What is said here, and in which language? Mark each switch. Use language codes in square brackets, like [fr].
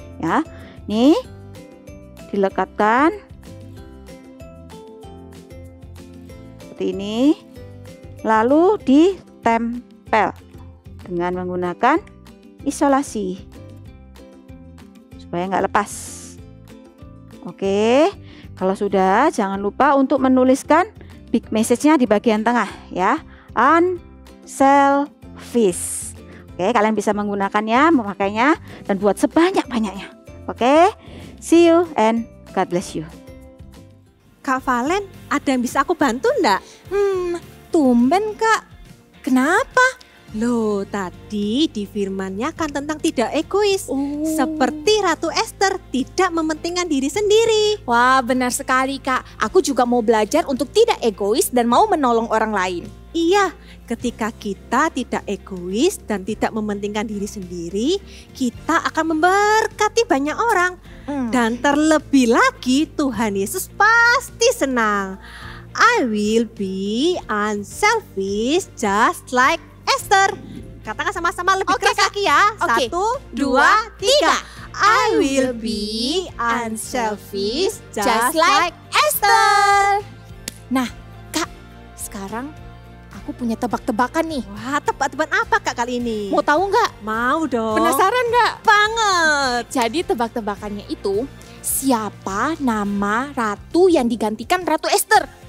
[id] ya. Nih, dilekatkan seperti ini, lalu ditempel dengan menggunakan isolasi supaya nggak lepas. Oke, kalau sudah, jangan lupa untuk menuliskan big message-nya di bagian tengah ya, unselfish. Oke, kalian bisa menggunakannya, memakainya, dan buat sebanyak-banyaknya. [en] Oke, see you and God bless you. [id] Kak Valen, ada yang bisa aku bantu enggak? Tumben Kak. Kenapa? Loh, tadi di firmannya kan tentang tidak egois. Seperti Ratu Esther tidak mementingkan diri sendiri. Wah, benar sekali Kak. Aku juga mau belajar untuk tidak egois dan mau menolong orang lain. Iya, ketika kita tidak egois dan tidak mementingkan diri sendiri, kita akan memberkati banyak orang. Dan terlebih lagi Tuhan Yesus pasti senang. [en] I will be unselfish just like Esther. [id] Katakan sama-sama lebih keras lagi ya. Oke. 1, 2, 3. [en] I will be unselfish just like Esther. [id] Nah, Kak, sekarang aku punya tebak-tebakan nih. Wah, tebak-tebakan apa Kak kali ini? Mau tahu nggak? Mau dong. Penasaran nggak? Banget. Jadi tebak-tebakannya itu, siapa nama ratu yang digantikan Ratu Esther?